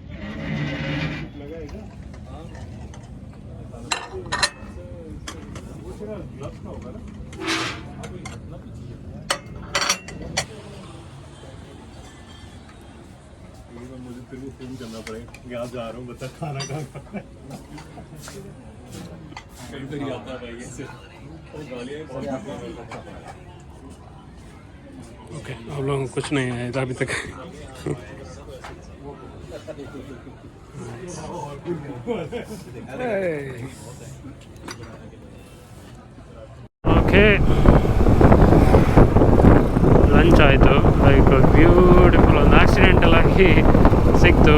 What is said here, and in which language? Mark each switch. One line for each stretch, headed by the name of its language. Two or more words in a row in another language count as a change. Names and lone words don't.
Hindi: मुझे फिर भी फोन करना पड़ेगा, यहाँ जा रहा हूँ, बता खाना कहाँ खाना है। कहीं तो नहीं आता भाई ऐसे। ओके, आप लोगों को कुछ नहीं आया था अभी तक.
Kannada: ಓಕೆ, ಲಂಚ್ ಆಯಿತು.
English: like beautiful,
Kannada: ಒಂದು ಆಕ್ಸಿಡೆಂಟಲ್ ಆಗಿ ಸಿಕ್ತು.